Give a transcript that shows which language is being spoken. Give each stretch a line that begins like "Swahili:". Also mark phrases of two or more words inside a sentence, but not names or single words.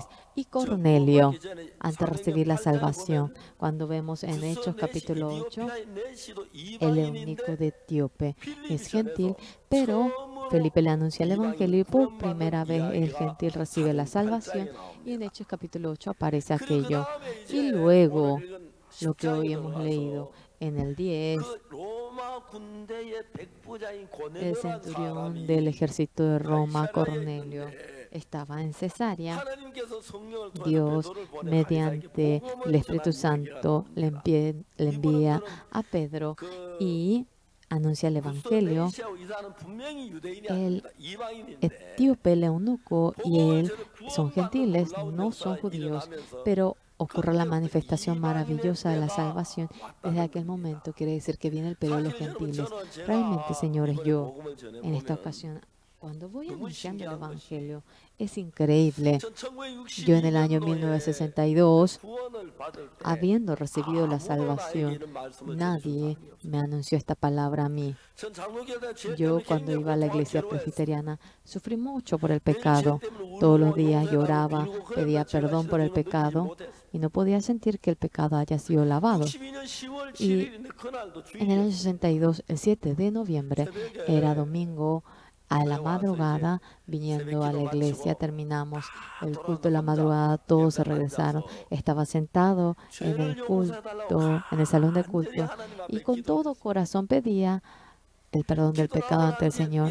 Spanish: Y Cornelio, antes de recibir la salvación, cuando vemos en Hechos capítulo 8, el eunuco de Etíope es gentil, pero Felipe le anuncia el Evangelio y por primera vez el gentil recibe la salvación. Y en Hechos capítulo 8 aparece aquello. Y luego, lo que hoy hemos leído en el 10, el centurión del ejército de Roma, Cornelio, estaba en Cesarea,
Korean: 하나님께서 성령을 통해서
Spanish: Dios,
Korean: 베드로를 보내
Spanish: mediante
Korean: 가이사에게
Spanish: el Espíritu Santo, le envía a Pedro y anuncia el Evangelio.
Korean: 구스도 이사는 분명히 유대인이
Spanish: El
Korean: 아닙니다. 이방인인데
Spanish: etíope, el eunuco y él son
Korean: 구원받는
Spanish: gentiles,
Korean: 놀라운
Spanish: no son
Korean: 역사가
Spanish: judíos,
Korean: 일어나면서
Spanish: pero ocurre la
Korean: 그때부터
Spanish: manifestación
Korean: 이방인의
Spanish: maravillosa de la
Korean: 때가
Spanish: salvación. Desde aquel
Korean: 왔다는
Spanish: momento quiere decir que viene el periodo de los
Korean: 사실 여러분,
Spanish: gentiles.
Korean: 저는
Spanish: Realmente,
Korean: 제가
Spanish: señores,
Korean: 이번에
Spanish: yo
Korean: 복음을 전해
Spanish: en esta
Korean: 보면
Spanish: ocasión, cuando voy
Korean: 너무
Spanish: anunciando el
Korean: 신기한 것이
Spanish: Evangelio, es increíble.
Korean: 전 1962
Spanish: Yo en el año
Korean: 년도에
Spanish: 1962,
Korean: 구원을 받을 때
Spanish: habiendo recibido la
Korean: 아무도 나에게
Spanish: salvación,
Korean: 이런 말씀을 전해준
Spanish: nadie
Korean: 사람이 없어요.
Spanish: me anunció esta palabra a mí.
Korean: 전 장로교회 죄
Spanish: Yo
Korean: 때문에
Spanish: cuando
Korean: 굉장히
Spanish: iba a la
Korean: 고통하고
Spanish: iglesia
Korean: 괴로워했어요.
Spanish: presbiteriana sufrí mucho por el
Korean: 매일 죄
Spanish: pecado.
Korean: 때문에
Spanish: Todos los
Korean: 울고
Spanish: días
Korean: 용서해달라고
Spanish: lloraba,
Korean: 빌고
Spanish: pedía
Korean: 그랬는데 제가
Spanish: perdón por el
Korean: 실제로 느끼지
Spanish: pecado
Korean: 못했어요.
Spanish: y no podía sentir que el pecado haya sido lavado.
Korean: 62년 10월
Spanish: Y
Korean: 7일인데 그날도
Spanish: en el año
Korean: 주일이었어요.
Spanish: 62, el 7 de noviembre, era domingo, a la madrugada, viniendo a la iglesia, terminamos el culto de la madrugada, todos se regresaron. Estaba sentado en el culto, en el salón de culto, y con todo corazón pedía el perdón del pecado ante el Señor.